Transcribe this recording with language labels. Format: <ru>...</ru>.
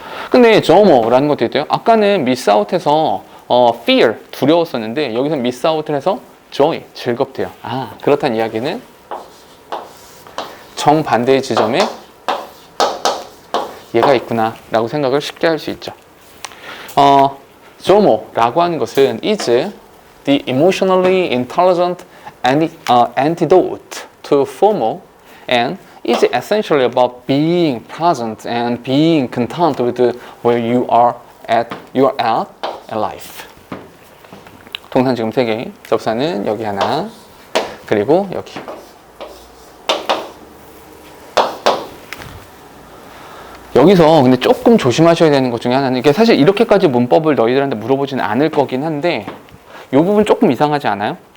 <ko>근데 JOMO라는 것도 있대요. 아까는 미스아웃해서 fear, 두려웠었는데 여기서 미스아웃을 해서 joy, 즐겁대요. 그렇다는 이야기는 정반대의 지점에 얘가 있구나 라고 생각을 쉽게 할 수 있죠. JOMO라고 하는 것은</ko> <en>is the emotionally intelligent antidote to FOMO and is essentially about being present and being content with where you are at in life.</en> <ko>동사 지금 3개, 접사는 여기 하나, 그리고 여기. 여기서 근데 조금 조심하셔야 되는 것 중에 하나는, 이게 사실 이렇게까지 문법을 너희들한테 물어보지는 않을 거긴 한데 이 부분 조금 이상하지 않아요?</ko>